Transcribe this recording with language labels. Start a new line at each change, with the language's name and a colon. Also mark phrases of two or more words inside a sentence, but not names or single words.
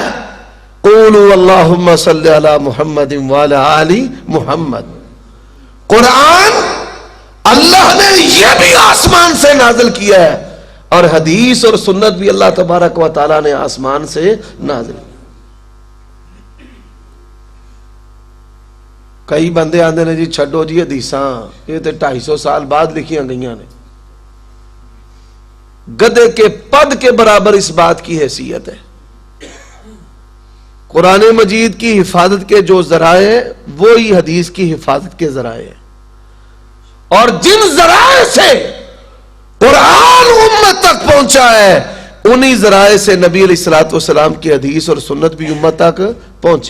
Arabic: قولوا اللہم صلی علی محمد وعلی آل محمد۔
Urdu: قرآن اللہ نے یہ بھی آسمان سے نازل کیا ہے، اور حدیث اور سنت بھی اللہ تبارک و تعالیٰ نے آسمان سے نازل کی۔
Punjabi: کئی بندے آندے نے جی چھڈو جی حدیثاں، یہ تو 250 سال بعد لکھیاں گئیاں نے۔
Urdu: گدے کے پد کے برابر اس بات کی حیثیت ہے۔ قرآن مجید کی حفاظت کے جو ذرائع ہیں وہی حدیث کی حفاظت کے ذرائع ہیں، اور جن ذرائع سے قرآن امت تک پہنچا ہے انہی ذرائع سے نبی علیہ الصلوۃ والسلام کی حدیث اور سنت بھی امت تک پہنچی.